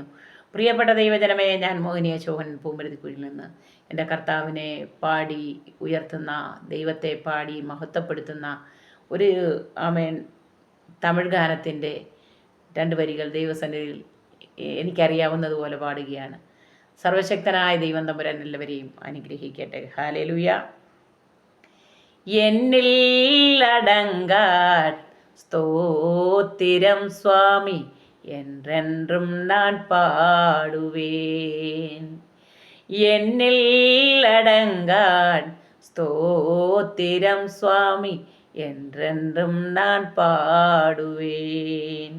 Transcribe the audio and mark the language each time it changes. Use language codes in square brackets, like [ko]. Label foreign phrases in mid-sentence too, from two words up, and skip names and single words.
[ml] പ്രിയപ്പെട്ട ദൈവജനമേ, ഞാൻ മോഹിനിയ ചോഹൻ പൂമ്പരുത്തിക്കുഴിയിൽ നിന്ന് എൻ്റെ കർത്താവിനെ പാടി ഉയർത്തുന്ന, ദൈവത്തെ പാടി മഹത്വപ്പെടുത്തുന്ന ഒരു തമിഴ് ഗാനത്തിൻ്റെ 2 വരികൾ ദൈവസന്നിധിയിൽ എനിക്കറിയാവുന്നതുപോലെ പാടുകയാണ്. സർവശക്തനായ ദൈവം തമ്പുരാൻ എല്ലാവരെയും അനുഗ്രഹിക്കട്ടെ. [ta] ഹല്ലേലൂയ. என்னில் அடங்கான் സ്തോத்திரம் சுவாமி என்றென்றும் நான் பாடுவேன். என்னில் அடங்கான் ஸ்தோத்திரம் சுவாமி என்றென்றும் நான் பாடுவேன்.